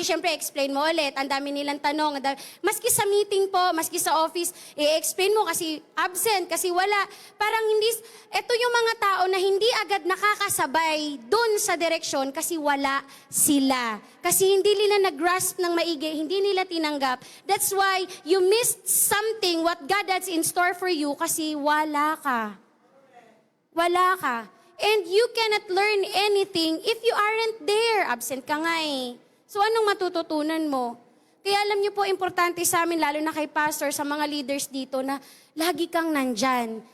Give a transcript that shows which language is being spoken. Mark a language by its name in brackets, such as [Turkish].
[Filipino] Kasi syempre, explain mo ulit. Ang dami nilang tanong. Maski sa meeting po, maski sa office, i-explain mo kasi absent, kasi wala. Parang ito yung mga tao na hindi agad nakakasabay dun sa direksyon kasi wala sila. Kasi hindi nila nag-grasp ng maigi, hindi nila tinanggap. [English] That's why you missed something what God has in store for you [Filipino] kasi wala ka. Wala ka. [English] And you cannot learn anything if you aren't there. [Filipino] Absent ka nga eh. So anong matututunan mo? Kaya alam niyo po, importante sa amin, lalo na kay pastor, sa mga leaders dito, na lagi kang nandyan.